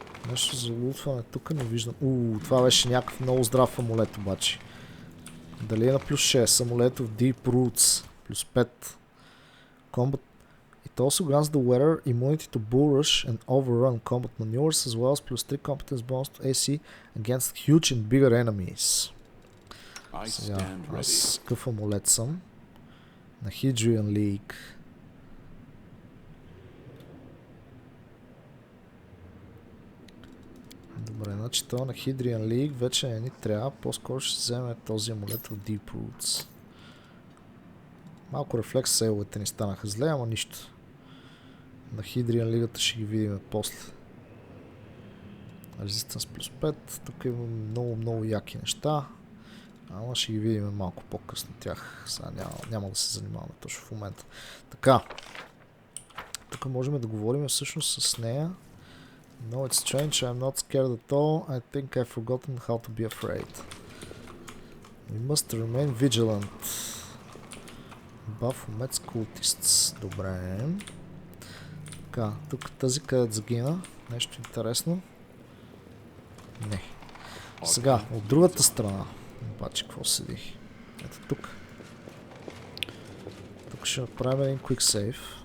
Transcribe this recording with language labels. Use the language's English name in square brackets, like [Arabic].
[Bulgarian] Нещо за лутване тук не виждам. Това беше някакъв много здрав амулет обаче. Дали е на плюс 6? Амулет в Deep Roots. Плюс 5. Combat. [English] It also grants the wearer immunity to bull rush and overrun combat maneuvers as well as plus 3 competence bonus to AC against huge and bigger enemies. [Bulgarian] Сега, аз къв амулет съм? На Hadrian League. Добре, значи това на Hadrian League вече не ни трябва, по-скоро ще вземе този амулет от Deep Roots. Малко рефлекс сейловете ни станаха зле, ама нищо. На Hadrian League ще ги видим после. Resistance плюс 5, тук има много яки неща. Ама ще ги видим малко по-късно тях. Сега няма да се занимаваме точно в момента. Така. Тук можем да говорим всъщност с нея. [English] No, it's strange. I'm not scared at all. I think I've forgotten how to be afraid. We must remain vigilant. Baphomet's cultists. [Bulgarian] Добре. Така, тук тази където загина. Нещо интересно. Не. Сега, от другата страна. Обаче, какво седи? Ето тук. Тук ще направим един quick save.